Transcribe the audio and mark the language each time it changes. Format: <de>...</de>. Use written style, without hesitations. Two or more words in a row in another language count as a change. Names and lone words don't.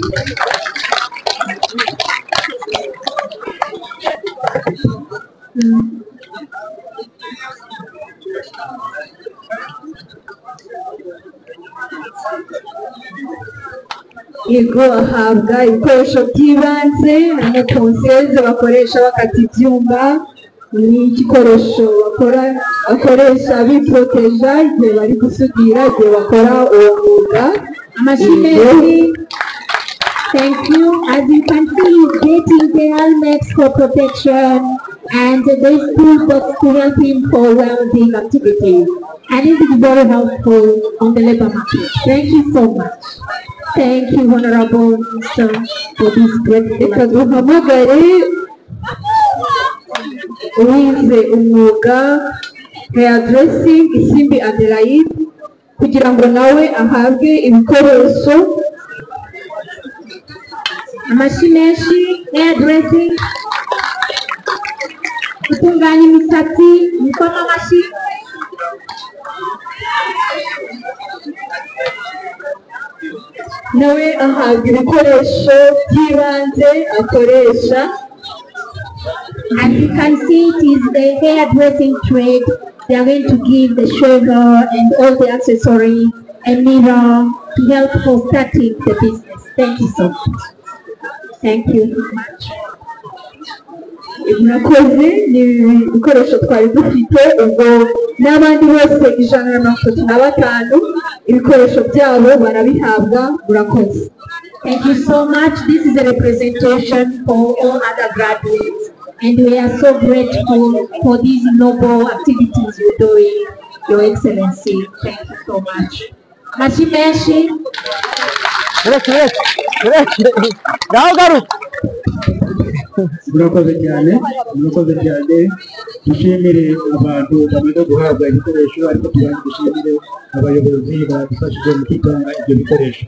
<rw>Yego ahabwa ibikoresho by'ibanze, harimo ponseze bakoresha bakata ibyuma, n'igikoresho bakoresha biporoteja igihe bari gusudira, igihe bakora uwo mwuga. Amashyi menshi.</rw> <en>Thank you. As you can see, he's getting the helmets for protection and this toolbox to help him for welding activities. And it is very helpful on the labor market. Thank you so much. Thank you, Honorable Minister, for this great</en> <rw>Reka duhamagare uwize umwuga hairdressing, Isimbi Adelaide. kugira ngo nawe ahabwe ibikoresho, amashyi menshi,</rw> <en>hair dressing,</en> <rw>gutunganya imisatsi, mukoma amashyi. Nawe ahabwa ibikoresho by'ibanze akoresha.</rw> <en>As you can see, it is the hairdressing trade. They are going to give the shaver and all the accessories, a mirror to help for starting the business. Thank you so much. Thank you so much.</en> <rw>Murakoze, ni ibikoresho twari dufite, ubwo n'abandi bose 135 ibikoresho byabo barabihabwa. Murakoze.</rw> <en>Thank you so much. This is a representation for all other graduates, and we are so grateful for these noble activities you're doing, Your Excellency. Thank you so much.</en> <rw>Amashyi menshi. Murakoze cyane, dushimire abantu bamaze guhabwa ibikoresho, ariko dushimire abayobozi badufashije mu gutanga ibyo bikoresho.</rw>